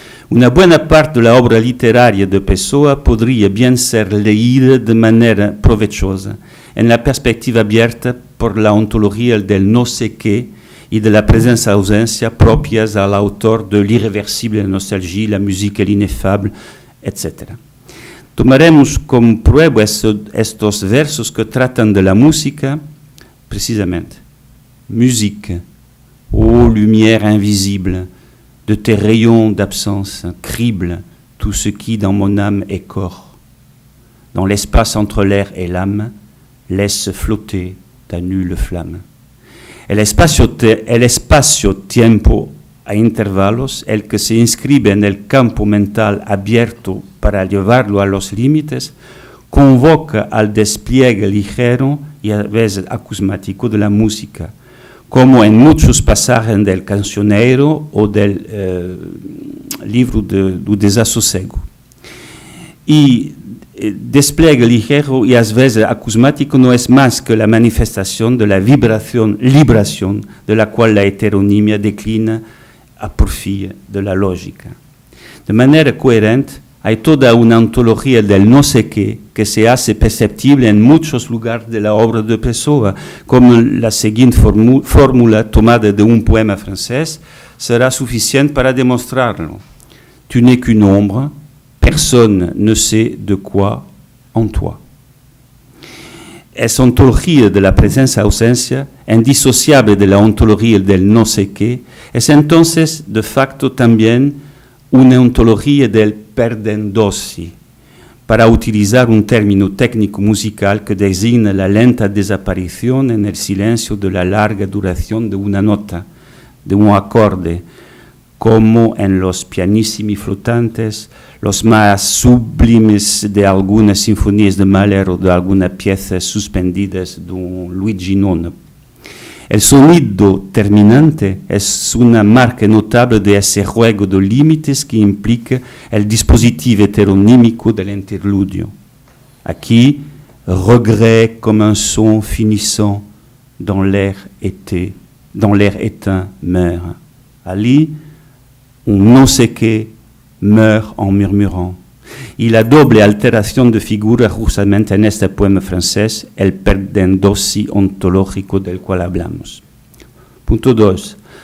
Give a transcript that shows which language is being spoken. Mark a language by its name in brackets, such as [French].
[Spanish] Una buena parte de la obra literaria de Pessoa podría bien ser leída de manera provechosa, en la perspectiva abierta por la ontología del no sé qué y de la presencia-ausencia propias al autor de [French] l'irreversible nostalgie, [Spanish] la música inefable, etc. Tomaremos como prueba estos versos que tratan de la música, precisamente. [French] Musique, ô lumière invisible, de tes rayons d'absence, crible tout ce qui dans mon âme est corps. Dans l'espace entre l'air et l'âme, laisse flotter ta nulle flamme. [Spanish] El espacio-tiempo a intervalos, el que se inscribe en el campo mental abierto para llevarlo a los límites, convoca al despliegue ligero y a veces acusmático de la música, como en muchos pasajes del cancionero o del libro do Desassossego. Y despliegue ligero y a veces acusmático no es más que la manifestación de la vibración de la cual la heteronimia declina a porfía de la lógica. De manera coherente, hay toda una ontología del no sé qué que se hace perceptible en muchos lugares de la obra de Pessoa, como la siguiente fórmula tomada de un poema francés será suficiente para demostrarlo. [French] Tu n'es qu'une ombre, personne ne sait de quoi en toi. [Spanish] Esa ontología de la presencia-ausencia, indisociable de la ontología del no sé qué, es entonces de facto también una ontología del perdendosi, para utilizar un término técnico musical que designa la lenta desaparición en el silencio de la larga duración de una nota, de un acorde, como en los pianissimi flotantes, los más sublimes de algunas sinfonías de Mahler o de algunas piezas suspendidas de un Luigi Nono. El sonido terminante es una marca notable de ese juego de límites que implica el dispositivo heteronímico del interludio. Aquí, [French] regret comme un son finissant dans l'air éteint meurt. [Spanish] Ali, un no sé qué [French] meurt en murmurant. [Spanish] Y la doble alteración de figura justamente en este poema francés, el perdendosi ontológico del cual hablamos. Punto 2.